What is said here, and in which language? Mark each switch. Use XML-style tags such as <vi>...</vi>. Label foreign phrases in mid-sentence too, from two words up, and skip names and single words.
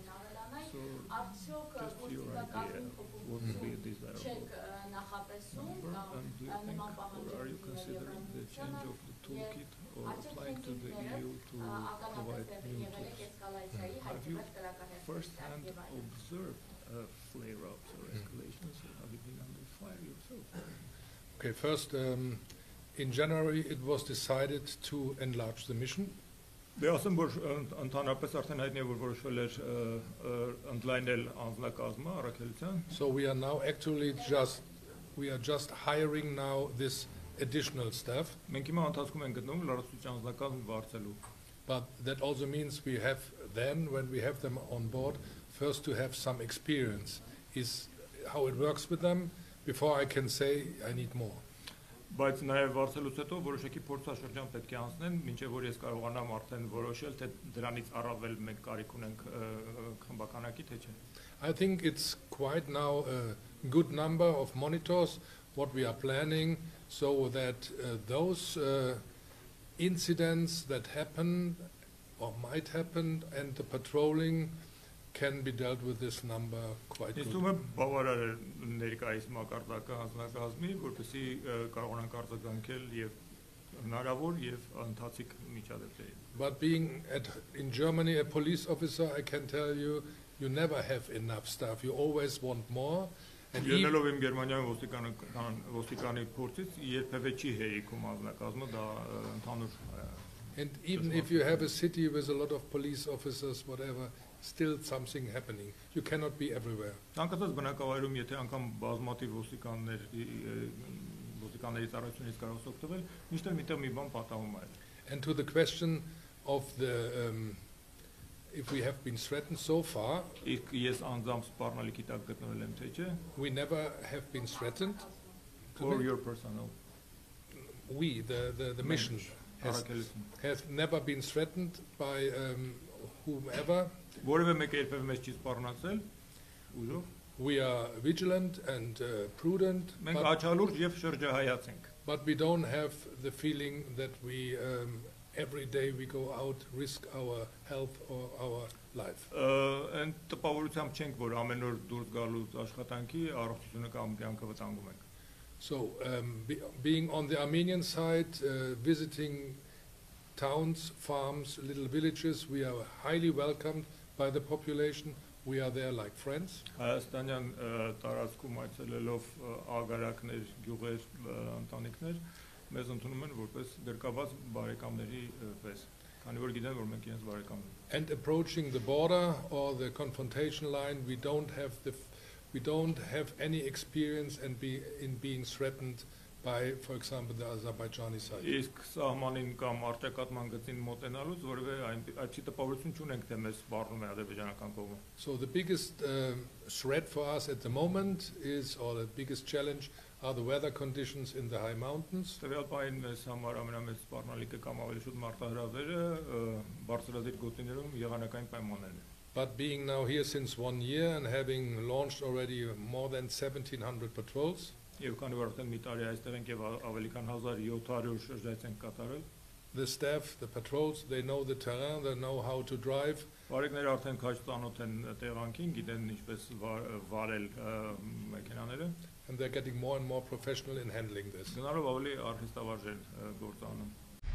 <en>So, just your idea, what would be a desirable number, and do you think, or are you considering the change of the toolkit or applying to the EU to provide new tools? Have you first-hand observed flare-ups or escalations, or have you been under fire yourself? Okay, first, in January it was decided to enlarge the mission.</en> <hy>Դե ասեմ, որ ընդհանրապես արդեն հայտնի է, որ որոշվել էր ընդլայնել անձնակազմը առաքելության։</hy> <en>So we are now actually just hiring now this additional staff.</en> <hy>Մենք հիմա ընթացքում ենք գտնվում լրացուցիչ անձնակազմ վարձելու։</hy> <en>But that also means we have then, when we have them on board, first to have some experience, is how it works with them, before I can say I need more.</en> <hy>Բայց նաև վարձելուց հետո որոշակի փորձաշրջան պետք է անցնեն, մինչև որ ես կարողանամ արդեն որոշել, թե դրանից առավել մենք կարիք ունենք խմբականակի, թե չէ։</hy> <en>I think it's quite now a good number of monitors, what we are planning, so that those incidents that happen or might happen, and the patrolling can be dealt with this number quite good.</en> <hy>Ինձ թվում է բավարար է ներկայիս մակարդակը հանձնակազմի, որպեսզի կարողանանք արձագանքել եւ հնարավոր եւ ընթացիկ միջադեպերի։</hy> <en>But being in Germany a police officer, I can tell you, you never have enough staff. You always want more. And</en> <hy>Ելնելով իմ Գերմանիայում ոստիկանի փորձից երբևէ չի հերիքում հանձնակազմը, դա ընդհանուր</hy> <en>And even if you have a city with a lot of police officers, whatever, still something happening. You cannot be everywhere.</en> <hy>Ցանկացած բնակավայրում, եթե անգամ բազմաթիվ ոստիկանների ծառայությունից կարող ես օգտվել, միշտ միտեղ մի բան պատահում է։</hy> <en>And to the question of the if we have been threatened so far,</en> <hy>Ես անձամբ սպառնալիքի տակ գտնվել եմ, թե չէ,</hy> <en>we never have been threatened. or your personal We, the mission, has never been threatened by whomever.</en> <hy>Որևէ մեկը երբևէ մեզ չի սպառնացել, ուժով։</hy> <en>We are vigilant and prudent,</en> <hy>Մենք աչալուրջ եւ շրջահայաց ենք։</hy> <en>but we don't have the feeling that we every day we go out, risk our health or our life.</en> <hy>Այն տպավորությամբ չենք, որ ամեն օր դուրս գալուց աշխատանքի առողջությունը կամ կյանքը վտանգում ենք։</hy> <en>So being on the Armenian side, visiting towns, farms, little villages, we are highly welcomed by the population. We are there like friends.</en> <hy>Հայաստանյան տարածքում այցելելով ագարակներ, գյուղեր, ընտանիքներ մեզ ընդունում են որպես գրկաբաց բարեկամների պես, քանի որ գիտեն, որ մենք իրենց բարեկամ ենք։</hy> <en>And approaching the border or the confrontation line, we don't have any experience in being threatened by, for example, the Azerbaijani side.</en> <hy>Իսկ սահմանին կամ արտակատման գծին մոտենալուց որևէ այդպիսի տպավորություն չունենք, թե մեզ սպառնում է ադրբեջանական կողմը։</hy> <en>So the biggest threat for us at the moment is, or the biggest challenge, are the weather conditions in the high mountains.</en> <hy>Տվյալ պահին մեզ համար ամենամեծ սպառնալիքը կամ ավելի շուտ մարտահրավերը բարձրադիր գոտիներում եղանակային պայմաններն են։</hy> <en>But being now here since 1 year and having launched already more than 1,700 patrols,</en> <hy>Եվ քանի որ արդեն մի տարի այստեղ ենք եւ ավելի քան 1700 շրջայց ենք կատարել,</hy> <en>the staff, the patrols, they know the terrain, they know how to drive.</en> <hy>Բարեկները արդեն քաջ ծանոթ են տեղանքին, գիտեն ինչպես վարել մեքենաները։</hy> <en>And they're getting more and more professional in handling this.</en> <hy>Գնալով ավելի արհեստավարժ են գործանում։</hy>